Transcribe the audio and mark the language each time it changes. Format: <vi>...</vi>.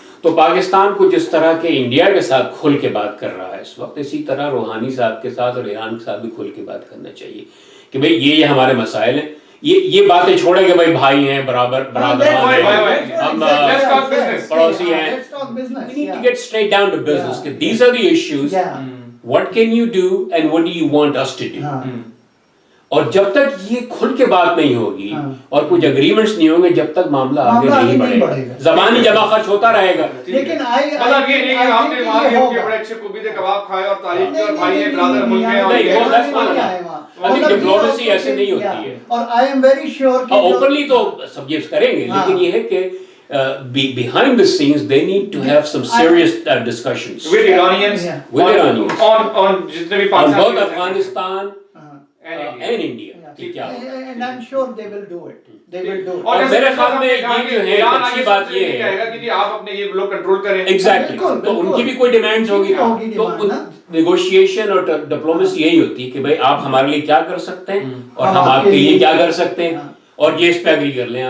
<ur>تو پاکستان کو جس طرح کے انڈیا کے ساتھ کھل کے بات کر رہا ہے اس وقت، اسی طرح روحانی صاحب کے ساتھ اور ایران کے ساتھ بھی کھل کے بات کرنا چاہیے کہ بھئی یہ ہمارے مسائل ہیں. یہ باتیں چھوڑیں کہ بھائی بھائی ہیں، برادران ہیں، ہم پڑوسی ہیں.</ur> <en>We need to get straight down to business. These are the issues. What can you do and what do you want us to do?</en> <ur>اور جب تک یہ کھل کے بات نہیں ہوگی اور کچھ اگریمنٹس نہیں ہوں گے، جب تک معاملہ آگے نہیں بڑھے گا. زبانی جمع خرچ ہوتا رہے گا. لیکن مطلب یہ نہیں کہ آپ نے وہاں کے بڑے اچھے کوبیدے کباب کھائے اور تعریف کی اور بھائی ہیں برادر ملک ہیں، اور ڈپلومیسی ایسے نہیں ہوتی ہے.</ur> <en>اور I am very sure کہ</en> <ur>اوپنلی تو سب یہ کریں گے، لیکن یہ ہے کہ</ur> <en>behind the scenes they need to have some serious discussions with Iranians on</en> <ur>جتنے بھی</ur> <en>on both Afghanistan and India. and I'm sure they will do it. They will do it.</en> <ur>اور میرے خیال میں یہ جو ہے اچھی بات یہ ہے کہے گا کہ آپ اپنے یہ لوگ کنٹرول کریں. ایگزیکٹلی، تو ان کی بھی کوئی ڈیمانڈز ہوگی. تو نیگوشیشن اور ڈپلومیسی یہی ہوتی ہے کہ بھائی آپ ہمارے لیے کیا کر سکتے ہیں اور ہم آپ کے لیے کیا کر سکتے ہیں، اور یہ اس پہ اگری کر لیں.</ur>